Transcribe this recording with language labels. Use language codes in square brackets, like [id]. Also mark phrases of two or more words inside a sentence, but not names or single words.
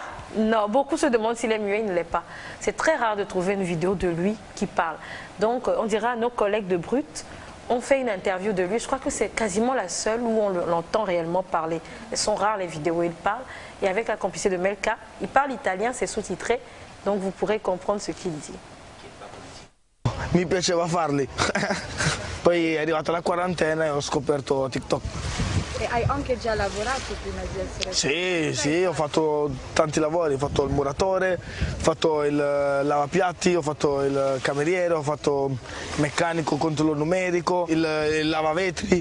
[fr] Non, beaucoup se demandent s'il est muet, il ne l'est pas. C'est très rare de trouver une vidéo de lui qui parle. Donc, on dira à nos collègues de Brut, on fait une interview de lui. Je crois que c'est quasiment la seule où on l'entend réellement parler. Elles sont rares les vidéos où il parle. Et avec la complicité de Melka, il parle italien, c'est sous-titré. Donc, vous pourrez comprendre ce qu'il dit. [it] Mi piaceva farli. Poi è arrivata la quarantena e ho scoperto TikTok. E hai anche già lavorato prima di essere... Sì, ho fatto tanti lavori, ho fatto il muratore, ho fatto il lavapiatti, ho fatto il cameriere, ho fatto il meccanico, controllo numerico, il lavavetri.